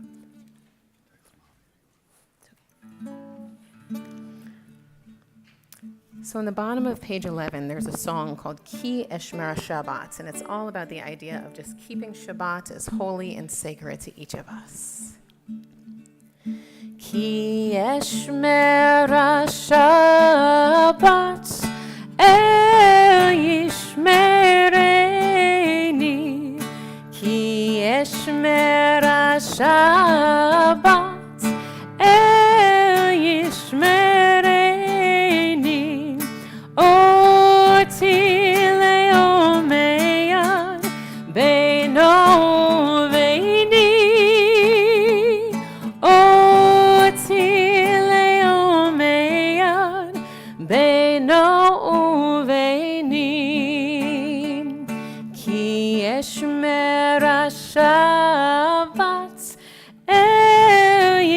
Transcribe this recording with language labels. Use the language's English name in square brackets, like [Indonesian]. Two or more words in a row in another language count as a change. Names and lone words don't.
[English] So on the bottom of page 11, there's a song called Ki Eshmer Shabbat, and it's all about the idea of just keeping Shabbat as holy and sacred to each of us. [Hebrew] כי אשמרה שבת אל ישמרני, כי אשמרה שבת אל ישמרני, אות לעולמי עד בינו וביני, אות לעולמי עד בינו אשמרה שבת אל